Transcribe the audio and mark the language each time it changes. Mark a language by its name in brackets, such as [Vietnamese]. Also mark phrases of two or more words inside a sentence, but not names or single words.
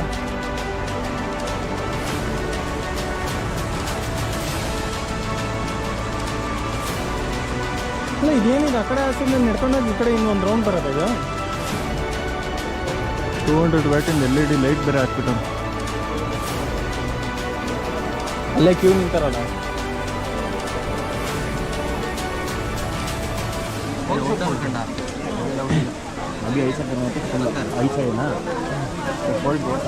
[Kannada] ಅಲ್ಲ ಇದೇನಿದೆ, ಆ ಕಡೆ ಹಸಿರು ನಡ್ಕೊಂಡೋಗಿ ಈ ಕಡೆ ಇನ್ನೊಂದು ರೌಂಡ್ ಬರೋದು. ಇದು 200 ವ್ಯಾಟಿಂದ [English] LED light [Kannada] ಬೇರೆ ಹಾಕ್ಬಿಟ್ಟು ಅಲ್ಲೇ ಕ್ಯೂ ನಿಂತಾರಲ್ಲ. [Hindi] अभी ऐसा करना है ऐसा है ना फोल्ड